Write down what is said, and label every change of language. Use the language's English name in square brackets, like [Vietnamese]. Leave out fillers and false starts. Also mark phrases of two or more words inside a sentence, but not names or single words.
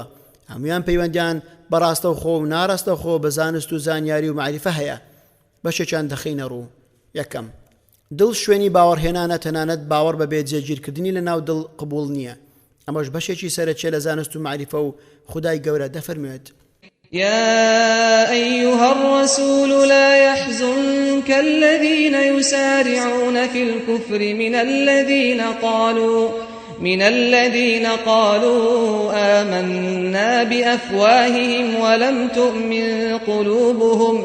[Central Kurdish] هەمویان پەیوەندیان بەڕاستە و خۆ و ناڕاستە خۆ بە زانست و زانیاری و معریفە هەیە. بەشێکیان دەخینە ڕوو. یەکەم، دڵ شوێنی باوەڕهێنانە، تەنانەت باوەڕ بە بێجێگیرکردنی لە ناو دڵ قبول نییە. ئەمەش بەشێکی سەرەکیە لە زانست و معریفە و خودای گەورە دەفەرموێت: [Arabic] يا أيها الرسول لا يحزنك الذين يسارعون في الكفر من الذين قالوا آمنا بأفواههم ولم تؤمن قلوبهم